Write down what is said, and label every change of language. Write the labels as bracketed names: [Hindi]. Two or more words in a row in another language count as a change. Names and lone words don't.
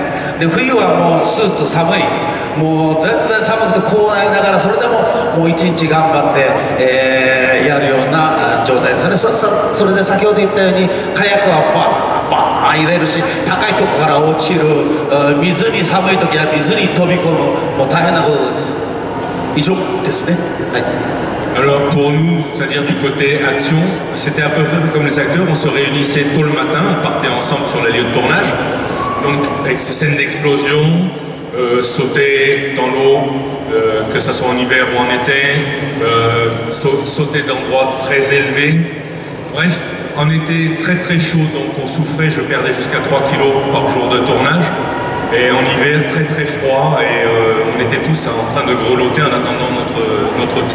[Japanese] で冬はもうスーツ寒い、もう全然寒くてこうなりながら、それでももう1日頑張って、やるような状態ですね。それで先ほど言ったように火薬はバー入れるし、高いとこから落ちる、水に寒い時は水に飛び込む、もう大変なことです。以上ですね。はい。 [French] Alors pour nous, c'est-à-dire du côté action, c'était à peu près comme les acteurs, on se réunissait tôt le matin, on partait ensemble sur les lieux de tournage, donc avec ces scènes d'explosion, sauter dans l'eau, que ce soit en hiver ou en été, sauter d'endroits très élevés, bref, on était très très chaud, donc on souffrait, je perdais jusqu'à 3 kilos par jour de tournage, et en hiver très très froid, et on était tous en train de grelotter en attendant notre tour.